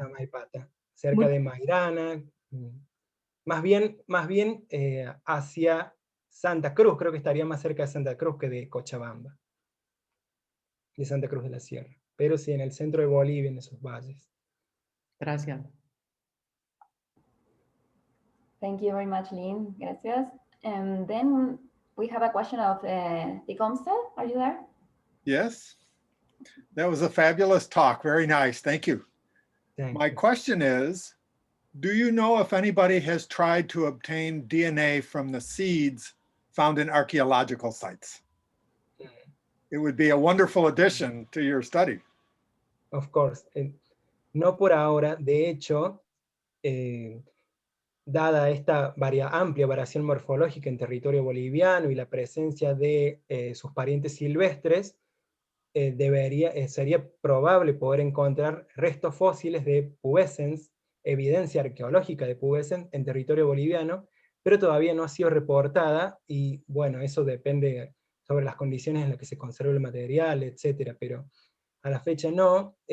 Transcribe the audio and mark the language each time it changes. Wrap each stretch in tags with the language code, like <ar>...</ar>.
<es>Samaipata, cerca de Mairana, más bien hacia Santa Cruz, creo que estaría más cerca de Santa Cruz que de Cochabamba, de Santa Cruz de la Sierra, pero sí en el centro de Bolivia, en esos valles. Gracias.</es> <en>Thank you very much, Lynn. Gracias. And then we have a question of Tecumseh. Are you there? Yes. That was a fabulous talk. Very nice. Thank you. My question is, do you know if anybody has tried to obtain DNA from the seeds found in archaeological sites? It would be a wonderful addition to your study. Of course.</en> <es>No por ahora. De hecho, dada esta amplia variación morfológica en territorio boliviano y la presencia de sus parientes silvestres, sería probable poder encontrar restos fósiles de pubescens, evidencia arqueológica de pubescens en territorio boliviano, pero todavía no ha sido reportada, y bueno, eso depende sobre las condiciones en las que se conserva el material, etcétera, pero a la fecha no.</es>